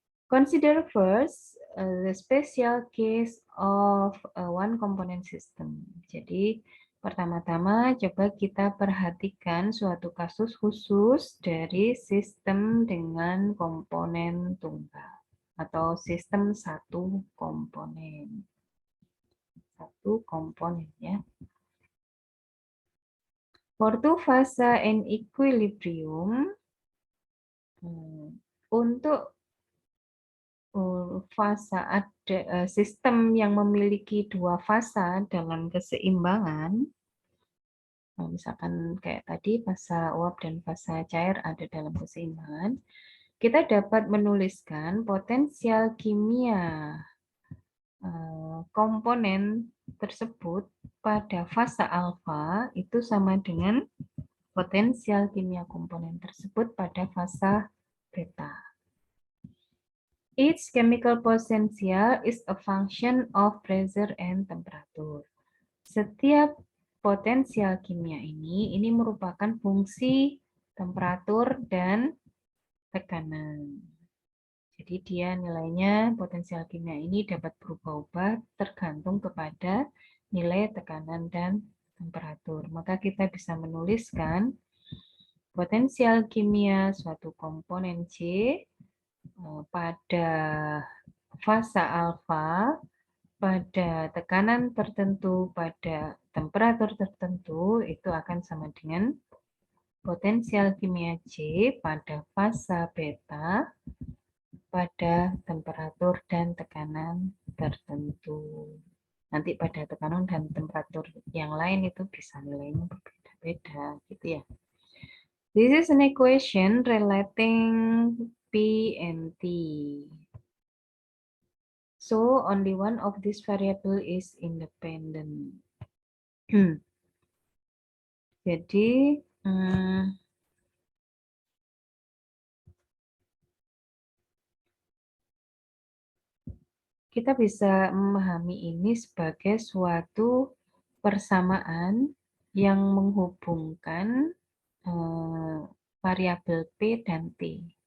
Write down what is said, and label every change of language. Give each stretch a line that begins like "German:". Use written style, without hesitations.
English: Consider first the special case of a one component system.
Indonesian: Jadi pertama-tama coba kita perhatikan suatu kasus khusus dari sistem dengan komponen tunggal atau sistem satu komponen. Satu komponen ya.
English: For two fasa and equilibrium,
Indonesian: untuk fasa ada sistem yang memiliki dua fasa dalam keseimbangan, misalkan kayak tadi fasa uap dan fasa cair ada dalam keseimbangan, kita dapat menuliskan potensial kimia komponen tersebut pada fasa alfa itu sama dengan potensial kimia komponen tersebut pada fasa beta.
English: Each chemical potential is a function of pressure and temperature.
Indonesian: Setiap potensial kimia ini merupakan fungsi temperatur dan tekanan. Jadi dia nilainya potensial kimia ini dapat berubah-ubah tergantung kepada nilai tekanan dan temperatur. Maka kita bisa menuliskan potensial kimia suatu komponen C pada fasa alfa, pada tekanan tertentu, pada temperatur tertentu, itu akan sama dengan potensial kimia C pada fasa beta pada temperatur dan tekanan tertentu. Nanti pada tekanan dan temperatur yang lain itu bisa nilainya berbeda-beda gitu ya.
English: This is an equation relating P and T. So only one of these variable is independent.
Indonesian: Jadi kita bisa memahami ini sebagai suatu persamaan yang menghubungkan variabel P dan T.